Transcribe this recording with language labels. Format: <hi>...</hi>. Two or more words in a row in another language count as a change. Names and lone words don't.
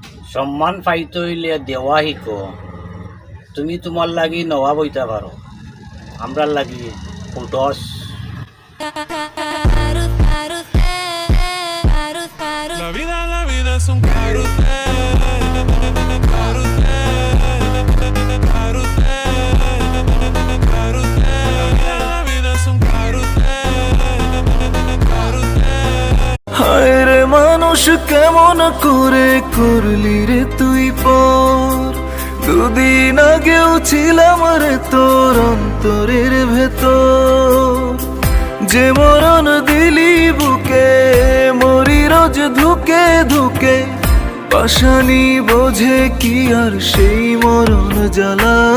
<bn>সম্মান পাইতে হইলে দেওয়া শিখো। তুমি তোমার লাগি নবাব হইতে পারো, আমরার লাগি ফুটস।</bn> <es>La vida es un carrusel, carrusel, carrusel, carrusel. La vida es un carrusel, carrusel.</es> <bn>হায় রে মানুষ কেমন করে করলি রে তুই পর, দুদিন আগেও ছিলাম রে তোর অন্তরের ভেতর। যে মরণ দিলি বুকে মরি রোজ ধুকে ধুকে, পাশানি বোঝে কি আর সেই মরণ জ্বালা।</bn>